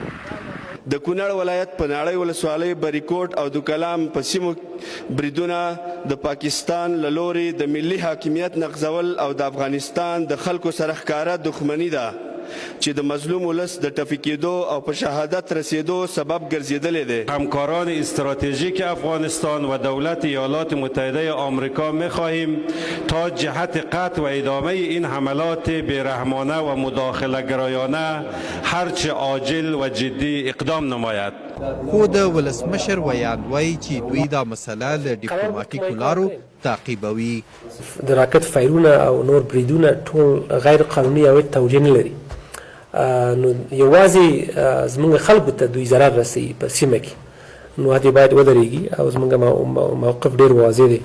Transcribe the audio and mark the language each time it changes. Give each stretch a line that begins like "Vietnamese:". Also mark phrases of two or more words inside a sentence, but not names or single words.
Pashto: د کونړ ولایت په ناړۍ ولسوالۍ بریکوټ او دوکلام په سیمو بریدونه د پاکستان له لوري د ملي حاکمیت نقضول او د افغانستان د خلکو سره ښکاره دښمني ده چې د مظلوم ولس د ټپي کېدو او په شهادت رسیدو سبب ګرځېدلی دی.
Persian: همکاران استراتژیک افغانستان و دولت ایالات متحده آمریکا می‌خواهیم تا جهت قطع و ادامه این حملات بی‌رحمانه و مداخله گرایانه هرچه عاجل و جدی اقدام نماید.
Pashto: خو د ولسمشر ویاند وایي چې دوی دا مسله له ډیپلوماتیکو لارو تعقیبوي. د راکټ فایرونه او نور بریدونه ټول غیر قانوني او توجیه نه لري. نو یوازې زموږ خلکو ته دوی ضرر رسوي په سیمه کې، نو هدې باید ودرېږي او زموږ موقف ډېر واضح دی.